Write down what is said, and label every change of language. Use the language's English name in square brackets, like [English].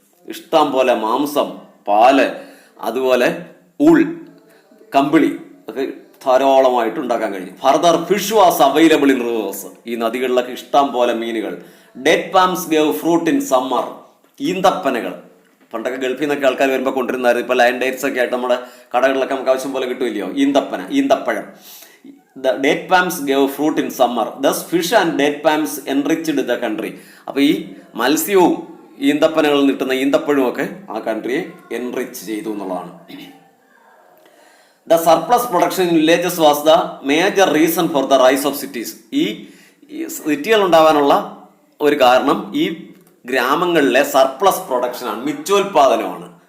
[Malayalam] ഇഷ്ടം പോലെ മാംസം, പാല്, അതുപോലെ ഊൾ, കമ്പിളി ഒക്കെ ധാരാളമായിട്ട് ഉണ്ടാക്കാൻ കഴിഞ്ഞു. [English] Further fish was available in rivers. [Malayalam] ഈ നദികളിലൊക്കെ ഇഷ്ടം പോലെ മീനുകൾ. [English] Date palms gave fruit in summer. [Malayalam] ഈന്തപ്പനകൾ പണ്ടൊക്കെ ഗൾഫിൽ നിന്നൊക്കെ ആൾക്കാർ വരുമ്പോൾ കൊണ്ടിരുന്നായിരുന്നു. ഇപ്പോൾ ലൈൻ ഡേറ്റ്സ് ഒക്കെ ആയിട്ട് നമ്മുടെ കടകളിലൊക്കെ നമുക്ക് ആവശ്യം പോലെ കിട്ടുമില്ലയോ ഈന്തപ്പഴം. [English] The date palms gave fruit in summer. Thus fish and date palms enriched the country. [Malayalam] അപ്പോൾ ഈ മത്സ്യവും ഈന്തപ്പനകളിൽ കിട്ടുന്ന ഈന്തപ്പഴവും ഒക്കെ ആ കൺട്രിയെ എൻറിച്ച് ചെയ്തു എന്നുള്ളതാണ്. [English] The surplus production in villages was the major reason for the rise of cities. [Malayalam] ഈ സിറ്റികൾ ഉണ്ടാവാനുള്ള ഒരു കാരണം ഈ ഗ്രാമങ്ങളിലെ സർപ്ലസ് പ്രൊഡക്ഷനാണ്, മിച്ചോൽപാദനമാണ്.